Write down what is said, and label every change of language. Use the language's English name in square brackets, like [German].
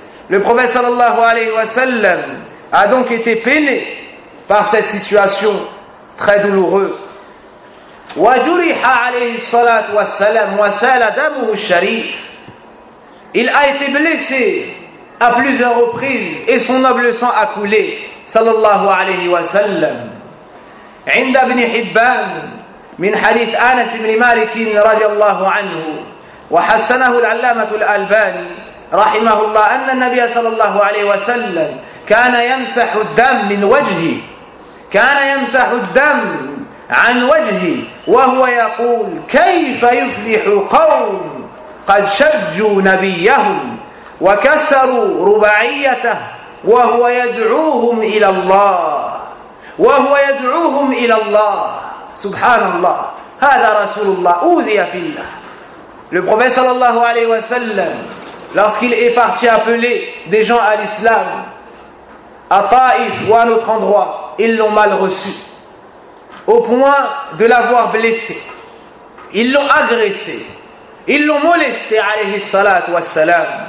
[French] Le prophète [Arabic] sallallahu alayhi wa sallam [French] a donc été peiné par cette situation très douloureuse. [Arabic] وَجُرِحَ عَلَيْهِ الصَّلَاةُ وَالسَّلَامُ وَسَالَ دَمُهُ الشَّرِيفُ. [French] Il a été blessé à plusieurs reprises et son noble sang a coulé, [Arabic] sallallahu alayhi wa sallam. عِنْدَ بْنِ حِبَّانُ مِنْ حَدِيثِ آنَسِ بْنِ مَالِكِينِ رَضِيَ اللَّهُ عَنْهُ وَحَسَّنَهُ الْعَلَّامَةُ الْأَلْبَانِ رَحِمَهُ اللَّهُ أَنَّ النَّبِيَ sallallahu alayhi wa sallam كَانَ يَمْسَحُ الدَّمَ مِنْ وَجْهِهِ كَانَ يَمْسَحُ الدَّمَ عن وجهه وهو يقول كيف يفلح قوم قد شجوا نبيهم وكسروا رباعيته وهو يدعوهم الى الله وهو يدعوهم الى الله سبحان الله هذا رسول الله اوذي في الله. [French] Le prophète [Arabic] sallallahu alayhi wa sallam, [French] lorsqu'il est parti appeler des gens à l'islam à Taif ou à un autre endroit, ils l'ont mal reçu au point de l'avoir blessé. Ils l'ont agressé. Ils l'ont molesté, [Arabic] alayhi salat wa salam.